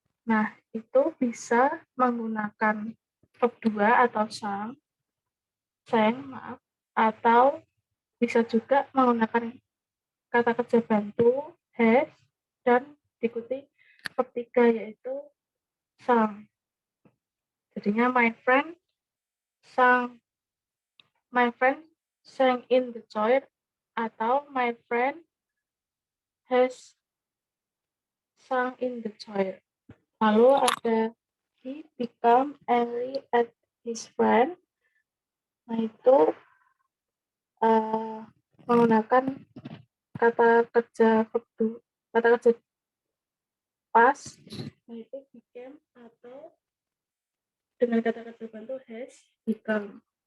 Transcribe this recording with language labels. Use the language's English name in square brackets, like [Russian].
[Indonesian] Nah itu bisa menggunakan verb 2 atau sang maaf, atau bisa juga menggunakan kata kerja bantu has dan diikuti verb 3 yaitu sang. [English] Jadinya my friend sang in the choir atau my friend has sang in the choir. [Indonesian] Lalu ada [English] he become angry at his friend. [Indonesian] Nah itu menggunakan kata kerja past, yaitu became atau dengan kata kerja bantu has become.